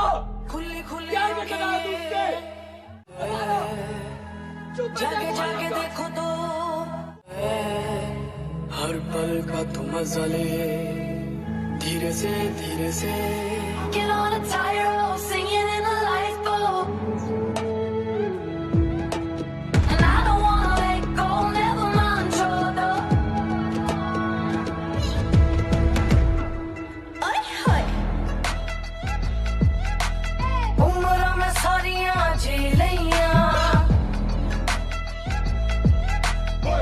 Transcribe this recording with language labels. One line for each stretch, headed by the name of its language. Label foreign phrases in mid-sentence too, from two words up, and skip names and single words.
Hindi: खुली खुली क्या बताया तुमसे? जाके जाके देखो तो हर पल का तुम मजा ले, धीरे से धीरे से।
English: Get on a tightrope, singing in a lifeboat. And I don't wanna let go, never mind trouble. Ay, ay.
Punjabi: ਉਮਰਾਂ ਮੇਂ ਸਾਰੀਆਂ ਜੀ ਲਾਈਆਂ,